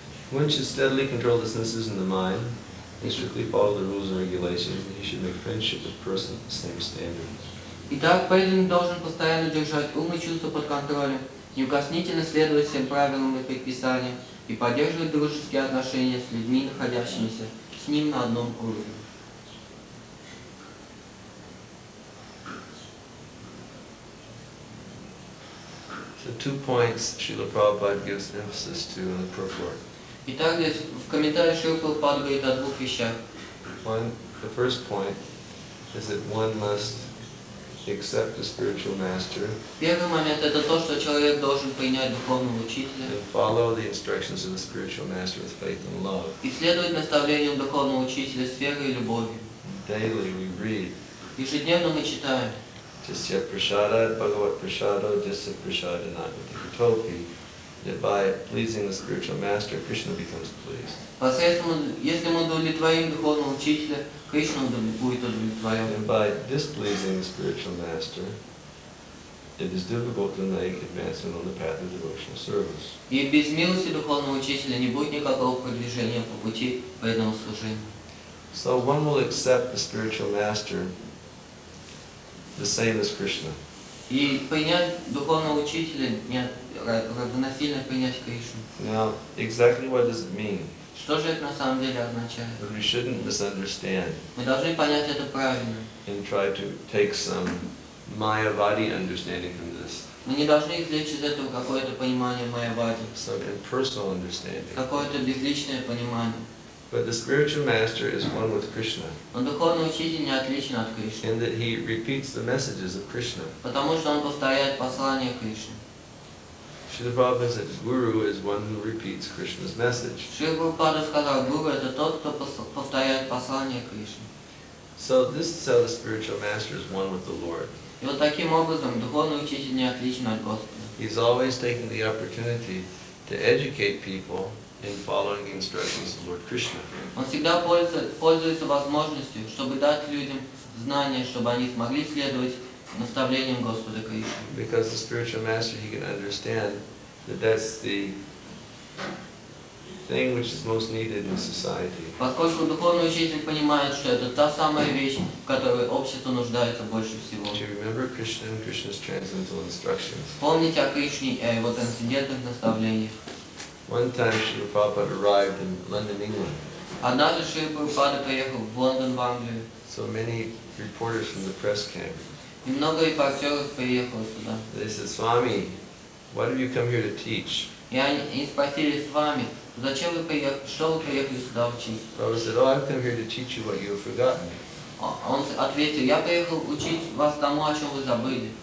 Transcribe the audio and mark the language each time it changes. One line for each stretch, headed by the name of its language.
English: One should steadily control the senses and the mind, and strictly follow the rules and regulations, and he should make friendship with persons of the same standard.
Russian: Итак, преданный должен постоянно держать ум и чувства под контролем, неукоснительно следовать всем правилам и предписаниям и поддерживать дружеские отношения с людьми, находящимися с ним на одном уровне.
English: So 2 points Srila Prabhupada gives emphasis to in the purport.
Russian: Итак, здесь в комментариях Шрила Прабхупада говорит о двух вещах.
English: One, the first point is that one must accept the spiritual master
Russian: Первый момент – это то, что человек должен принять духовного учителя
English: and follow the instructions of the spiritual master with faith and love.
Russian: и следовать наставлениям духовного учителя с верой и любовью.
English: Daily we read,
Russian: Ежедневно мы читаем.
Sanskrit: Jasya prasada bhagavat prasado jasya prasada nagati.
English: Topi, that by pleasing the spiritual master, Krishna becomes pleased.
Russian: Посредством, если мы удовлетворим духовного учителя, Кришна будет удовлетворен.
English: And by displeasing the spiritual master, it is difficult to make advancement on the path of devotional service.
Russian: И без милости духовного учителя не будет никакого продвижения по пути преданного служения.
English: So one will accept the spiritual master the same as Krishna.
Russian: И принять духовного учителя равносильно принять Кришну.
English: Now, exactly what does it mean?
Russian: Что же это на самом деле означает?
English: But we shouldn't misunderstand
Russian: Мы должны понять это правильно.
English: and try to take some Mayavadi understanding from this,
Russian: Мы не должны извлечь из этого какое-то понимание майявади,
English: some impersonal understanding.
Russian: какое-то безличное понимание.
English: But the spiritual master is one with Krishna,
Russian: Но духовный учитель не отличен от Кришны,
English: in that he repeats the messages of Krishna.
Russian: потому что он повторяет послание Кришны.
English: Srila Prabhupada said Guru is one who repeats Krishna's message.
Russian: Шрила Прабхупада сказал, гуру это тот, кто повторяет послание Кришны.
English: So this is how the spiritual master is one with the Lord.
Russian: И вот таким образом духовный учитель не отличен от Господа.
English: He's always taking the opportunity to educate people in following the instructions of Lord Krishna.
Russian: Он всегда пользуется возможностью, чтобы дать людям знания, чтобы они смогли следовать наставлениям Господа Кришны.
English: Because the spiritual master, he can understand that that's the thing which is most needed in society.
Russian: Поскольку духовный учитель понимает, что это та самая вещь, в которой общество нуждается больше всего.
English: To remember Krishna and Krishna's transcendental instructions.
Russian: Помнить о Кришне и о его трансцендентных наставлениях.
English: One time Srila Prabhupada arrived in London, England.
Russian: Однажды Шрила Прабхупада приехал в Лондон, в Англию,
English: So many reporters from the press came.
Russian: и много репортеров приехало сюда.
English: They said, Swami, what have you come here to teach?
Russian: И они спросили с вами, зачем вы приехали, что вы приехали сюда учить?
English: Prabhupada said, oh, I've come here to teach you what you have forgotten.
Russian: Он ответил, я приехал учить вас тому, о чем вы забыли.